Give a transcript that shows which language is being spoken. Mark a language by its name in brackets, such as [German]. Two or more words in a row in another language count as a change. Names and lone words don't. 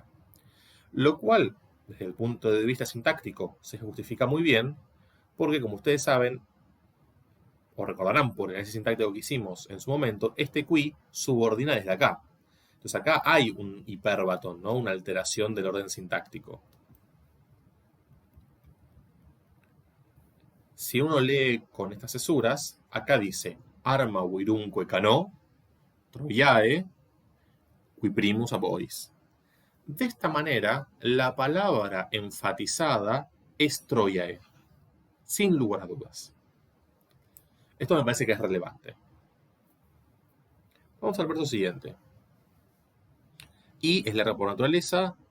[Spanish] Lo cual, desde el punto de vista sintáctico, se justifica muy bien, porque como ustedes saben, o recordarán por el análisis sintáctico que hicimos en su momento, este qui subordina desde acá. Entonces acá hay un hipérbaton, ¿no? Una alteración del orden sintáctico. Si uno lee con estas cesuras, acá dice [Latin] arma virumque cano, troiae, qui primus ab oris. [Spanish] De esta manera, la palabra enfatizada es troiae, sin lugar a dudas. Esto me parece que es relevante. Vamos al verso siguiente. I es larga por naturaleza.